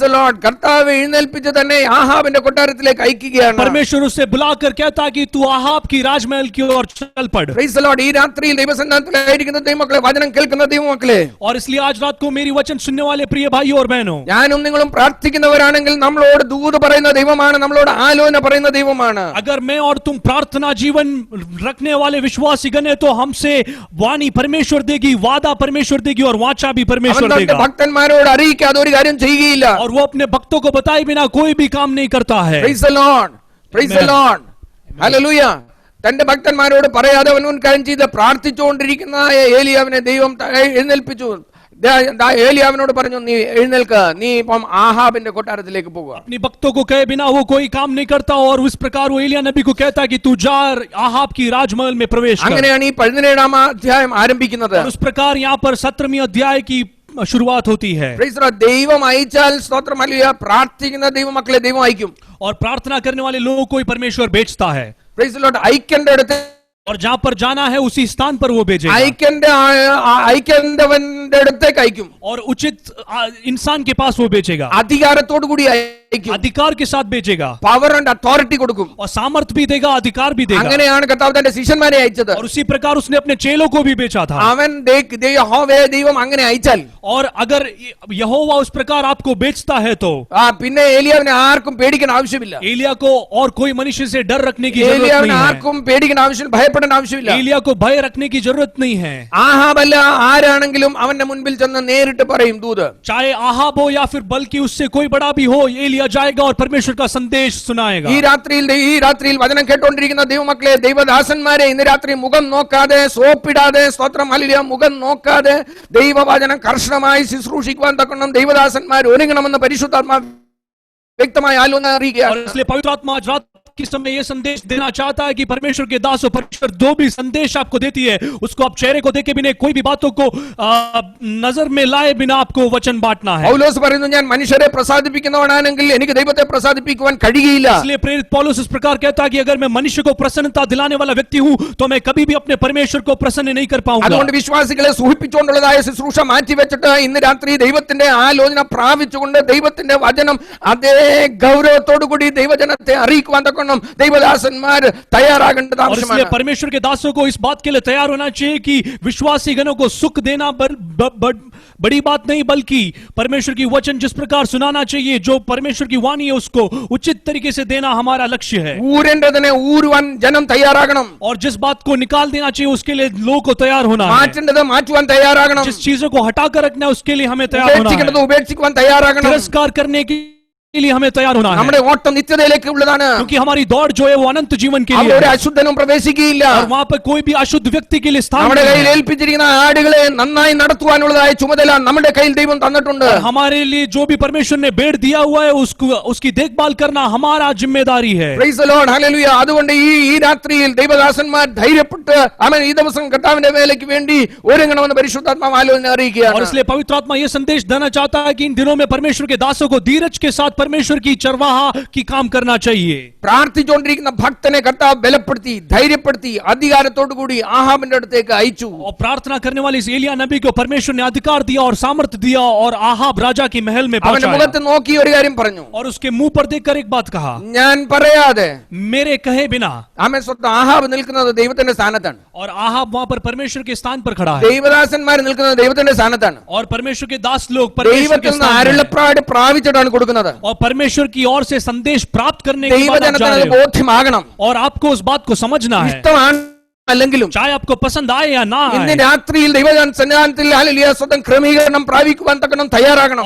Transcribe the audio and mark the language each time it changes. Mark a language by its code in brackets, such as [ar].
[en] Praise the Lord. [ml] കർത്താവ് എഴുന്നേൽപ്പിച്ച് തന്നെ ആഹാബിന്റെ കൊട്ടാരത്തിലേക്ക് അയക്കുകയാണ്. [hi] परमेश्वर उससे बुलाकर कहता है कि तू आहाब की राजमहल की ओर चल पड़. [en] Praise the Lord. [ml] ഈ രാത്രിയിൽ ദൈവസന്നിധിയിലായിരിക്കുന്ന ദൈവമക്കളെ, വചനം കേൾക്കുന്ന ദൈവമക്കളെ, [hi] और इसलिए आज रात को मेरी वचन सुनने वाले प्रिय भाइयों और बहनों, [ml] ഞാനും നിങ്ങളും പ്രാർത്ഥിക്കുന്നവരാണെങ്കിൽ നമ്മളോട് ദൂത് പറയുന്ന ദൈവമാണ്, നമ്മളോട് ആലോചന പറയുന്ന ദൈവമാണ്. [hi] अगर मैं और तुम प्रार्थना जीवन रखने वाले विश्वासी गण हैं तो हमसे वाणी परमेश्वर देगी, वादा परमेश्वर देगी और वाचा भी [ml] അവൻ [hi] परमेश्वर [ml] തന്റെ [hi] देगा. [ml] ഭക്തന്മാരോട് അറിയിക്കാതെ ഒരു കാര്യം ചെയ്യുകയില്ല. [hi] और वो अपने भक्तों को बताए बिना कोई भी काम नहीं करता है. [en] Praise the Lord. Praise the Lord. Hallelujah. [ml] തന്റെ ഭക്തന്മാരോട് പറയാതെ അവൻ കാര്യം ചെയ്ത് പ്രാർത്ഥിച്ചുകൊണ്ടിരിക്കുന്ന ഏലിയാവിനെ ദൈവം എഴുന്നേൽപ്പിച്ചു. ഏലിയാവിനോട് പറഞ്ഞു, നീ എഴുന്നേൽക്ക, നീ ഇപ്പം ആഹാബിന്റെ കൊട്ടാരത്തിലേക്ക് പോകുക. [hi] अपने भक्तों को कहे बिना वो कोई काम नहीं करता और उस प्रकार वो एलिया नबी को कहता है कि तू जा आहाब की राजमहल में प्रवेश कर. [ml] അങ്ങനെയാണ് ഈ 17-ാം അധ്യായം ആരംഭിക്കുന്നത്. [hi] और उस प्रकार यहाँ पर 17वीं अध्याय की शुरुआत होती है. [en] Praise the Lord. [ml] ദൈവം അയച്ചാൽ സ്തോത്രം, ഹല്ലേലൂയ, പ്രാർത്ഥിക്കുന്ന ദൈവമക്കളെ ദൈവം അയക്കും. [hi] और प्रार्थना करने वाले लोगों को ही परमेश्वर भेजता है. [en] Praise the Lord. [ml] അയക്കേണ്ട ഇടത്ത് [hi] और जहां पर जाना है उसी स्थान पर वो भेजेगा. [ml] അയക്കേണ്ടവന്റെ അടുത്തേക്ക് അയക്കും. [hi] और उचित इंसान के पास वो भेजेगा. [ml] അധികാരത്തോടു കൂടി അയക്കും. [hi] अधिकार के साथ भेजेगा. [en] power and authority [ml] കൊടുക്കും. [hi] और सामर्थ भी देगा, अधिकार भी देगा. [ml] അങ്ങനെയാണ് കർത്താവ് തന്റെ ശിഷ്യന്മാരെ അയച്ചത്. [hi] और उसी प्रकार उसने अपने चेलों को भी भेजा था. [ml] അവൻ ദൈവം അങ്ങനെ അയച്ചാൽ, [hi] और अगर यहोवा उस प्रकार आपको बेचता है तो [ml] പിന്നെ ഏലിയാവിനെ ആർക്കും പേടിക്കാൻ ആവശ്യമില്ല. [hi] एलिया को और कोई मनुष्य से डर रखने की जरूरत [ml] ഏലിയാവിനെ [hi] नहीं है. [ml] ആർക്കും പേടിക്കാൻ ആവശ്യമില്ല, ഭയപ്പെടാൻ ആവശ്യമില്ല. [hi] एलिया को भय रखने की जरूरत नहीं है. [ml] ആഹാബല്ല ആരാണെങ്കിലും അവന്റെ മുൻപിൽ ചെന്ന് നേരിട്ട് പറയും ദൂത്. [hi] चाहे आहाब हो या फिर बल्कि उससे कोई बड़ा भी हो, एलिया जाएगा और परमेश्वर का संदेश सुनाएगा. [ml] ഈ രാത്രിയിൽ വചനം കേട്ടോണ്ടിരിക്കുന്ന ദൈവമക്കളെ, ദൈവദാസന്മാരെ, ഇന്ന് രാത്രി മുഖം നോക്കാതെ, സോപ്പിടാതെ, സ്തോത്രം ഹല്ലേലൂയ, മുഖം നോക്കാതെ ദൈവവചനം കർശനമായി ശുശ്രൂഷിക്കുവാൻ തക്കണം ദൈവദാസന്മാർ ഒരുങ്ങണമെന്ന് പരിശുദ്ധാത്മാവ് വ്യക്തമായി ആലോചന അറിയിക്കുക. [hi] और इसलिए पवित्र आत्मा आज रात के समय ये संदेश देना चाहता है कि परमेश्वर के दास और परमेश्वर दो भी संदेश आपको देती है, उसको आप चेहरे को देखे बिना, कोई भी बातों को नजर में लाए बिना आपको वचन बांटना है. [ml] പൗലോസ് പറയുന്നു, ഞാൻ മനുഷ്യരെ പ്രസാദിപ്പിക്കുന്നവനാണെങ്കിൽ എനിക്ക് ദൈവത്തെ പ്രസാദിപ്പിക്കുവാൻ കഴിയില്ല. [hi] इसलिए प्रेरित पौलुस इस प्रकार कहता है कि अगर मैं मनुष्य को प्रसन्नता दिलाने वाला व्यक्ति हूं तो मैं कभी भी अपने परमेश्वर को प्रसन्न नहीं कर पाऊंगा. [ml] അതുകൊണ്ട് വിശ്വാസികളെ സൂഹിപ്പിച്ചുകൊണ്ടുള്ളതായ ശുശ്രൂഷ മാറ്റിവെച്ചിട്ട് ഇന്ന് രാത്രി ദൈവത്തിന്റെ ആലോചന പ്രാപിച്ചുകൊണ്ട് ദൈവത്തിന്റെ വചനം അതേ ഗൗരവത്തോടു കൂടി ദൈവജനത്തെ അറിയിക്കുവാൻ തക്കണം ദൈവദാസന്മാർ തയ്യാറാകേണ്ടത് [hi] और इसलिए [ml] ആവശ്യമാണ്. [hi] परमेश्वर के दासों को इस बात के लिए तैयार होना चाहिए कि विश्वासी गणों को सुख देना बड़ी बात नहीं, बल्कि परमेश्वर की वचन जिस प्रकार सुनाना चाहिए, जो परमेश्वर की वाणी है उसको उचित तरीके से देना हमारा लक्ष्य है. [ml] ഊരേണ്ടതിനെ ഊരുവാൻ ജനം തയ്യാറാകണം. [hi] और जिस बात को निकाल देना चाहिए उसके लिए लोगों को तैयार होना है. [ml] മാറ്റേണ്ടത് മാറ്റുവാൻ തയ്യാറാകണം. [hi] जिस चीजों को हटाकर रखना है उसके लिए हमें तैयार होना है. [ml] ഉപേക്ഷിക്കേണ്ടത് ഉപേക്ഷിക്കുവാൻ തയ്യാറാകണം. [hi] तिरस्कार करने के लिए हमें तैयार होना है. [ml] നമ്മുടെ ഓട്ടം നിത്യതയിലേക്ക് ഉള്ളതാണ്. [hi] क्योंकि हमारी दौड़ जो है वो अनंत जीवन के लिए [ml] അവിടെ ഒരു [hi] है. [ml] അശുദ്ധനും പ്രവേശിക്കുകയില്ല. [hi] और वहां पर कोई भी अशुद्ध व्यक्ति के लिए स्थान [ml] നമ്മുടെ [hi] नहीं [ml] കയ്യിൽ [hi] है. [ml] ഏൽപ്പിച്ചിരിക്കുന്ന ആടുകളെ നന്നായി നടത്തുവാനുള്ളതായ ചുമതല നമ്മുടെ കയ്യിൽ ദൈവം തന്നിട്ടുണ്ട്. [hi] और हमारे लिए जो भी परमेश्वर ने भेड़ दिया हुआ है उसकी देखभाल करना हमारा जिम्मेदारी है. [en] Praise the Lord. Hallelujah. [ml] അതുകൊണ്ട് ഈ രാത്രിയിൽ ദൈവദാസന്മാർ ധൈര്യപ്പെട്ട് ആമേൻ ഈ ദിവസം കർത്താവിന്റെ വേലയ്ക്ക് വേണ്ടി ഒരുങ്ങണമെന്ന് പരിശുദ്ധാത്മാവ് ആലോചന [hi] और [ml] അറിയിക്കുകയാണ്. [hi] इसलिए पवित्र आत्मा ये संदेश देना चाहता है कि इन दिनों में परमेश्वर के दासों को धीरज के साथ परमेश्वर की चरवाहा की काम करना चाहिए. [ml] പ്രാർത്ഥിച്ചുകൊണ്ടിരിക്കുന്ന ഭക്തനെ കർത്താവ് ബലപ്പെടുത്തി ധൈര്യപ്പെടുത്തി അധികാരത്തോടു കൂടി ആഹാബിന്റെ അടുത്തേക്ക് അയച്ചു. [hi] और प्रार्थना करने वाले इस एलिया नबी को परमेश्वर ने अधिकार दिया और सामर्थ्य दिया और आहाब राजा की महल में [ml] അവന്റെ [hi] पहुंचाया. [ml] മുഖത്ത് നോക്കി ഒരു കാര്യം പറഞ്ഞു, [hi] और उसके मुंह पर देखकर एक बात कहा, [ml] ഞാൻ പറയാതെ [hi] मेरे कहे बिना. [ml] ആമേൻ സ്വന്തം ആഹാബ് നിൽക്കുന്നത് ദൈവത്തിന്റെ സ്ഥാനത്താണ്. [hi] और आहाब वहां पर परमेश्वर के स्थान पर खड़ा है. [ml] ദൈവദാസന്മാർ നിൽക്കുന്നത് ദൈവത്തിന്റെ സ്ഥാനത്താണ്. [hi] और परमेश्वर के दास लोग परमेश्वर के [ml] ദൈവത്തിൽ നിന്ന് [hi] स्थान में हैं. [ml] അരുളപ്പാട് പ്രാപിച്ചിട്ടാണ് കൊടുക്കുന്നത്. [hi] और परमेश्वर की ओर से संदेश प्राप्त करने के बाद आप जा [ml] ദൈവജനത്തിന് [hi] रहे [ml] അത് [hi] हो. [ml] ബോധ്യമാകണം. [hi] और आपको उस बात को समझना है. [ml] ഇഷ്ടമാണ് അല്ലെങ്കിലും [hi] चाहे आपको पसंद आए या ना [ml] ഇന്ന് [hi] आए। [ml] രാത്രിയിൽ ദൈവസന്നിധാനത്തിൽ ഹല്ലേലൂയ സ്വന്തം ക്രമീകരണം പ്രാപിക്കുവാൻ തക്കണം തയ്യാറാകണം.